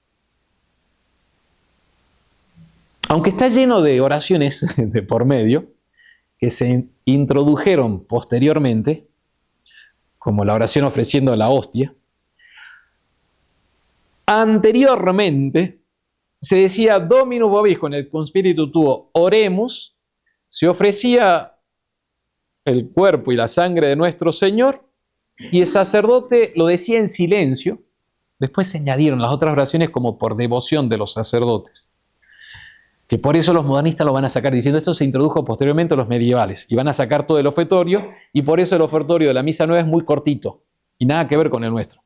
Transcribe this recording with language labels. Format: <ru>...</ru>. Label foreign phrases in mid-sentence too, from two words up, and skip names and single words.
<es>Aunque está lleno de oraciones de por medio, que se introdujeron posteriormente, como la oración ofreciendo la hostia, anteriormente se decía</es> <la>Dominus vobiscum et cum spiritu tuo oremus,</la> <es>se ofrecía el cuerpo y la sangre de nuestro Señor, y el sacerdote lo decía en silencio. Después se añadieron las otras oraciones como por devoción de los sacerdotes, que por eso los modernistas lo van a sacar diciendo esto se introdujo posteriormente a los medievales, y van a sacar todo el ofertorio, y por eso el ofertorio de la misa nueva es muy cortito y nada que ver con el nuestro.</es>